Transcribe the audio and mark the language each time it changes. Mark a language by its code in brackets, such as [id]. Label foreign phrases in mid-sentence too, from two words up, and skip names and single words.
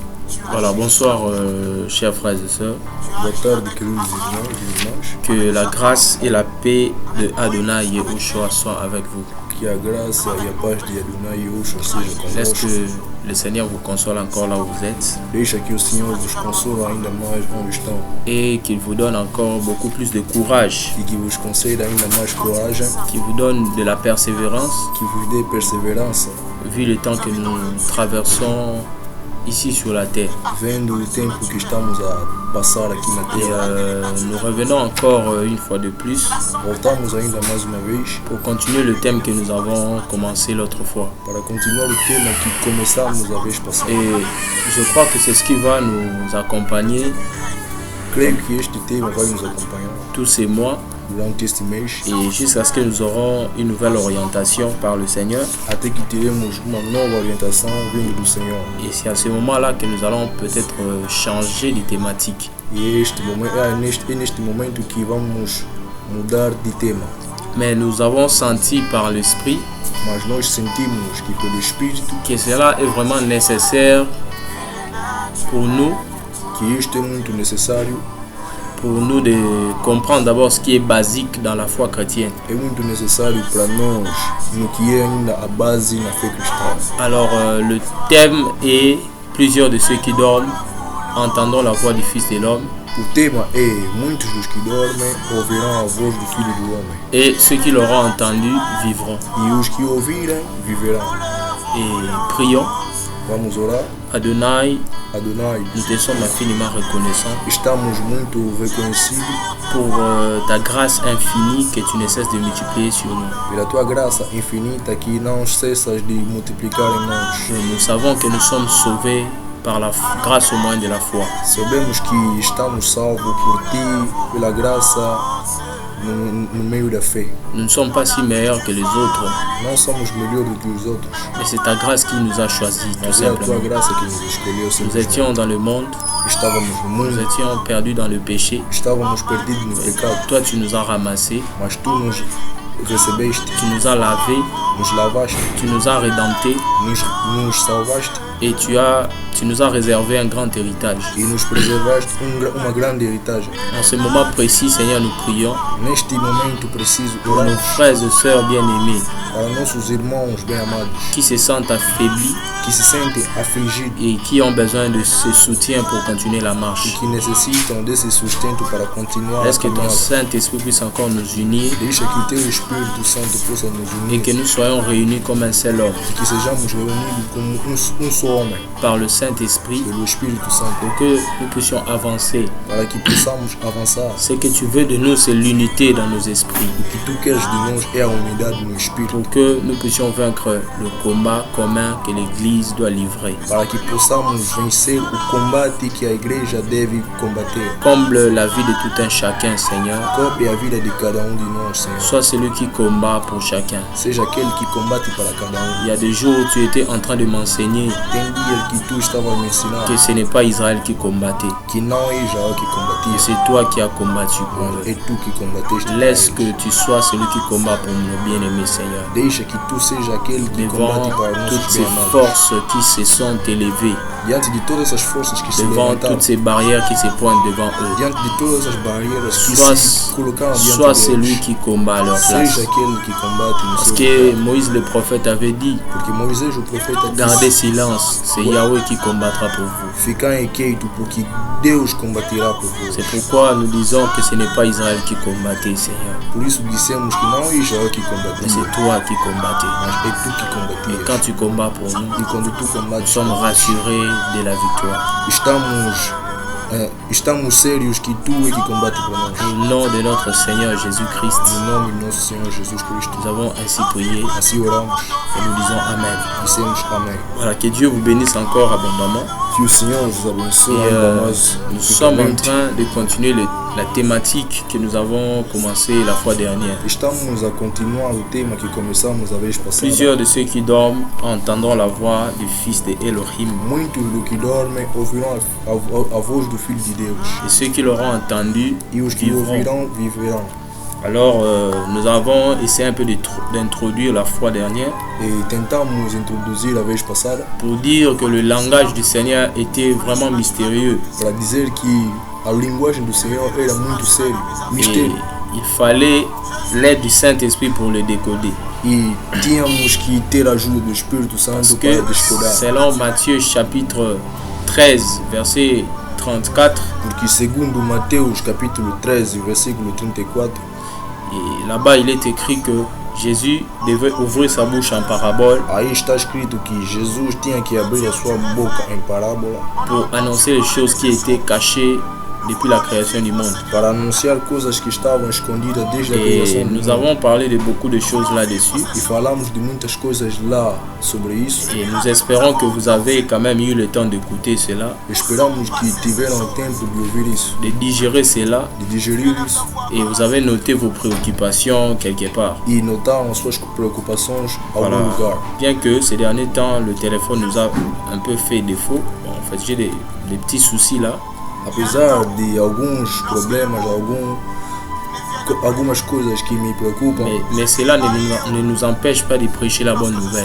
[fr] Voilà, bonsoir chers frères et sœurs. [pt] Boa tarde, queridos irmãos. [fr] Que la grâce et la paix de Adonai Yehoshua soient avec vous. [pt] Que a graça e a paz de Adonai Yehoshua seja [fr] Laisse [pt] convosco. [fr] que le Seigneur vous console encore là où vous êtes [pt] Deixa que o Senhor vos console ainda mais onde estão [fr] et qu'il vous donne encore beaucoup plus de courage, [pt] e que vos conceda ainda mais coragem, [fr] qu'il vous donne de la persévérance, [pt] que vos dê perseverança, [fr] vu le temps que nous traversons ici sur la terre. [pt] vendo o tempo que estamos a passar aqui na [fr] Et [pt] terra. [fr] nous revenons encore une fois de plus [pt] Voltamos ainda mais uma vez [fr] pour continuer le thème que nous avons commencé l'autre fois. [pt] para continuar o tema que começamos a vez passada. [fr] Et je crois que c'est ce qui va nous accompagner [pt] Creio que este tema vai nos acompanhar [fr] tous ces mois [pt] durante este mês [fr] et jusqu'à ce que nous aurons une nouvelle orientation par le Seigneur. [pt] até que teremos uma nova orientação vindo do Senhor. [fr] Et c'est à ce moment-là que nous allons peut-être changer de thématique. [pt] E neste momento que vamos mudar de tema. [fr] Mais nous avons senti par l'Esprit [pt] Mas nós sentimos que pelo Espírito [fr] que cela est vraiment nécessaire pour nous [pt] que isto é muito necessário, [fr] de comprendre d'abord ce qui est basique dans la foi chrétienne. [pt] é muito necessário para nós no que é ainda a base na fé cristã. [fr] Alors le thème est plusieurs de ceux qui dorment entendons la voix du Fils de l'homme [pt] O tema é muitos dos que dormem ouvirão a voz do Filho do Homem [fr] et ceux qui l'auront entendu vivront. [pt] e os que ouvirem viverão. [fr] Et prions. [pt] Vamos orar. [fr] Adonai, [pt] Adonai, [fr] nous te sommes infiniment reconnaissants [pt] estamos muito reconhecidos [fr] pour ta grâce infinie que tu ne cesses de multiplier sur nous. [pt] pela tua graça infinita que não cessas de multiplicar em nós. [fr] Nous savons que nous sommes sauvés par la grâce au moyen de la foi. [pt] Sabemos que estamos salvos por ti, pela graça no meio da fé. [fr] Nous ne sommes pas si meilleurs que les autres, [pt] Não somos melhores do que os outros, [fr] mais c'est ta grâce qui nous a choisis, tout [pt] mas é a tua [fr] simplement. [pt] graça que nos escolheu. [fr] Nous [pt] Simplesmente. [fr] étions dans le monde, [pt] Estávamos no [fr] nous [pt] mundo, [fr] étions perdus dans le péché. [pt] estávamos perdidos no pecado, [fr] Toi, tu nous as ramassés, [pt] mas tu nos recebeste, [fr] tu nous as lavés, [pt] nos lavaste, [fr] tu nous as rédemptés [pt] nos salvaste [fr] et tu nous as réservé un grand héritage. [pt] e nos preservaste uma grande heritage. [fr] En ce moment précis, Seigneur, nous prions [pt] Neste momento preciso [fr] pour nos [pt] oramos [fr] frères et sœurs bien-aimés [pt] para nossos irmãos bem-amados [fr] qui se sentent affaiblis [pt] que se sentem afligidos [fr] et qui ont besoin de ce soutien pour continuer la [pt] e [fr] marche. [pt] que necessitam desse sustento para continuar a [fr] Laisse que ton [pt] caminhada. [fr] Saint-Esprit puisse encore nous unir [pt] Deixa que o teu Espírito Santo possa nos [fr] et [pt] unir [fr] que nous soyons réunis comme un seul homme [pt] e que sejamos reunidos como um só homem [fr] par le Saint-Esprit [pt] pelo Espírito Santo [fr] pour que nous puissions avancer. [pt] para que possamos avançar. [fr] Ce que tu veux de nous, c'est l'unité dans nos esprits [pt] O que tu queres de nós é a unidade no Espírito [fr] pour que nous puissions vaincre le combat commun que l'Église doit livrer. [pt] para que possamos vencer o combate que a igreja deve combater. [fr] Comble la vie de tout un chacun, Seigneur. [pt] Cobre a vida de cada de nós, Senhor. [fr] Sois celui qui combat pour chacun. [pt] Seja aquele que combate para cada [fr] Il y a des jours où tu étais en train de m'enseigner [pt] Tem dias que tu estava a me ensinar [fr] que ce n'est pas Israël qui combattait, [pt] que não é Israel que [fr] que [pt] combatia, [fr] c'est toi qui as combattu pour [pt] é [fr] eux. [pt] tu que combateste. [fr] Laisse que tu sois celui qui combat pour nos bien-aimés, Seigneur. [pt] Deixa que tu seja aquele que [fr] Devant [pt] combate para [fr] toutes [pt] nossos [fr] ces [pt] bem-amados. [fr] forces qui se sont élevées, [pt] Diante de todas essas forças que se [fr] devant [pt] levantaram, [fr] toutes ces barrières qui se pointent devant eux, [pt] diante de todas as barreiras que [fr] sois, [pt] se colocaram [fr] sois [pt] diante [fr] celui [pt] deles, [fr] qui combat à leur place. [pt] seja aquele que combate no [fr] Parce [pt] seu [fr] que [pt] lugar. [fr] Moïse le prophète avait dit, [pt] Porque Moisés, o profeta, [fr] gardez [pt] disse: [fr] silence, c'est Yahweh qui combattra pour vous. [pt] Ficai quieto, porque Deus combaterá por vós. [fr] C'est pourquoi nous disons que ce n'est pas Israël qui combattait, Seigneur, [pt] Por isso dissemos que não é Israel que [fr] mais [pt] combatia, [fr] c'est toi qui combattais. [pt] mas é tu que [fr] Et [pt] combatias. [fr] quand tu combats pour nous, [pt] E quando tu [fr] nous [pt] combates, [fr] sommes rassurés de la victoire. [pt] estamos sérios que tu é que combate por nós. [fr] Au nom de notre Seigneur Jésus-Christ, [pt] Em nome de nosso Senhor Jesus Cristo. [fr] nous avons ainsi prié [pt] Assim oramos, [fr] et nous disons Amen. [pt] dissemos amém. [fr] Voilà, que Dieu vous bénisse encore abondamment. [pt] Que o Senhor vos abençoe [fr] Et [pt] ainda mais [fr] nous sommes en [pt] infinitamente. [fr] train de continuer la thématique que nous avons commencé la fois dernière. [pt] Estamos a continuar o tema que começamos a vez passada. [fr] Plusieurs de ceux qui dorment entendront la voix du Fils de Elohim. [pt] Muitos do que dormem ouvirão a voz do Filho de Deus. [fr] Et ceux qui l'auront entendu [pt] E os que [fr] vivront. [pt] ouvirão, viverão. [fr] Alors, nous avons essayé un peu d'introduire la fois dernière [pt] E tentamos introduzir a vez passada [fr] pour dire que le langage du Seigneur était vraiment mystérieux. [pt] para dizer que a linguagem do Senhor era muito sério, [fr] Et [pt] mistério. [fr] il fallait l'aide du Saint-Esprit pour le décoder. [pt] E tínhamos que ter a ajuda do Espírito [fr] Parce [pt] Santo [fr] que [pt] para descodar. [fr] selon Matthieu chapitre 13, verset 34, [pt] Porque segundo Mateus capítulo 13, versículo 34, [fr] et là-bas il est écrit que Jésus devait ouvrir sa bouche en parabole [pt] aí está escrito que Jesus tinha que abrir a sua boca em parábola [fr] pour annoncer les choses qui étaient cachées depuis la création du monde. [pt] para anunciar coisas que estavam escondidas desde a [fr] Et [pt] criação do [fr] nous [pt] mundo. [fr] avons parlé de beaucoup de choses là-dessus. [pt] E falamos de muitas coisas lá sobre isso. [fr] Et nous espérons que vous avez quand même eu le temps d'écouter cela, [pt] Esperamos que tiveram tempo de ouvir isso, [fr] de digérer cela, [pt] de digerir isso [fr] et vous avez noté vos préoccupations quelque part. [pt] e notaram suas preocupações a algum [fr] Voilà. [pt] lugar. [fr] Bien que ces derniers temps, le téléphone nous a un peu fait défaut. Bon, en fait, j'ai des petits soucis là. [pt] Apesar de alguns problemas, algumas coisas que me preocupam, [fr] Mais cela ne nous empêche pas de prêcher la bonne nouvelle.